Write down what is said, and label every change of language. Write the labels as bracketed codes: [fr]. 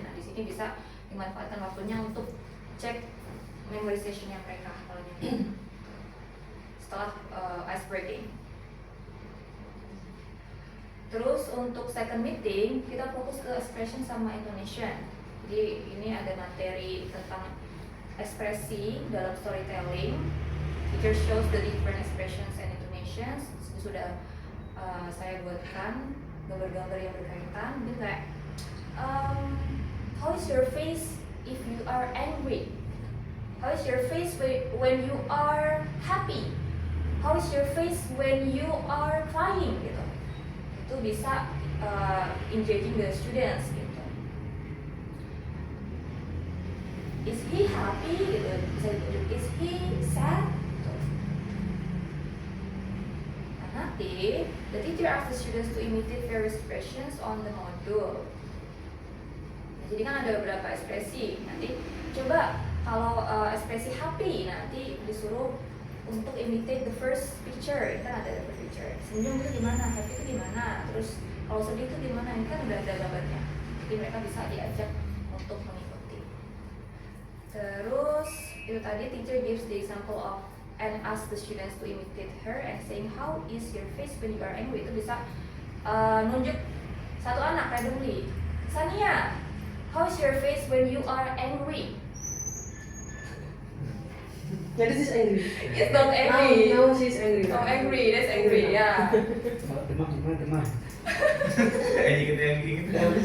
[id] Nah, di sini bisa dimanfaatkan waktunya untuk cek memorization-nya mereka kalau ini setelah ice breaking. Terus untuk second meeting kita fokus ke expression sama intonation. Jadi ini ada materi tentang ekspresi dalam storytelling. [en] Teacher shows the different expressions and intonations. Sudah saya buatkan gambar-gambar yang berkaitan. Jadi kayak how is your face if you are angry? How is your face when you are happy? How is your face when you are crying? [id] Gitu. Itu bisa engaging the students gitu. [en] Is he happy? Gitu. Bisa ditunjuk. Is he sad? Gitu. Nah, nanti the teacher asks the students to imitate various expressions on the module. [id] Nah, jadi kan ada beberapa ekspresi. Nanti coba kalau ekspresi happy nanti disuruh untuk imitate the first picture. Kan ada the first picture. Senyum itu gimana? Happy itu gimana? Terus kalau sedih itu gimana? Ini kan udah ada gambarnya. Jadi mereka bisa diajak untuk mengikuti. [en] Terus itu tadi teacher gives the example of and ask the students to imitate her and saying how is your face when you are angry. [id] Itu bisa nunjuk satu anak randomly. [en] Sania, how is your face when you are angry? Yeah, this is angry. It's not angry. Now she's angry. Oh, angry, that's angry, ya. [id] Demam. Kayak gitu yang gitu.